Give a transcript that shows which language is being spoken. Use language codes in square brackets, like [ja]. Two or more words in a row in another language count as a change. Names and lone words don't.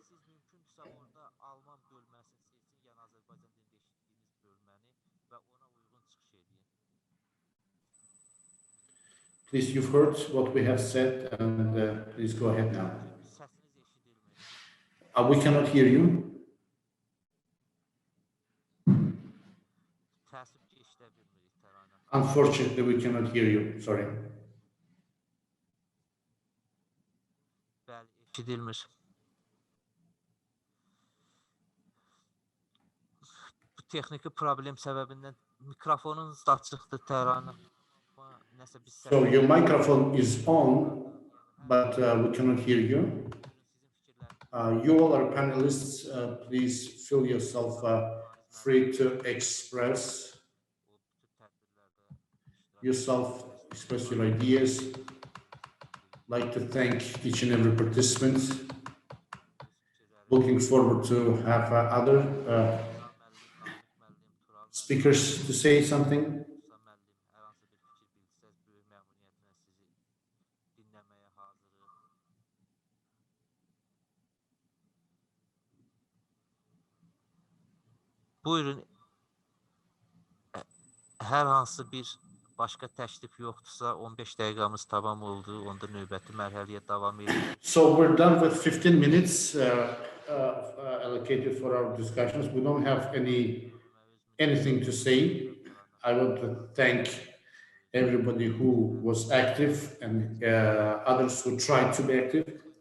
[en] Please, you've heard what we have said, and please go ahead now. We cannot hear you. Unfortunately, we cannot hear you. Sorry. [az] Bəli, eşidilmir. Bu texniki problem səbəbindən mikrofonunuz da açıqdır, Təranə. [en] So your microphone is on, but we cannot hear you. You all are panelists. Please feel yourself free to express yourself, express your ideas. I'd like to thank each and every participant. Looking forward to have other speakers to say something. [az] Buyurun. Hər hansı bir başqa təklif yoxdursa, 15 dəqiqəmiz tamam oldu. Onda növbəti mərhələyə davam edirik. [en] So we're done with 15 minutes allocated for our discussions. We don't have anything to say. I want to thank everybody who was active and others who tried to be active.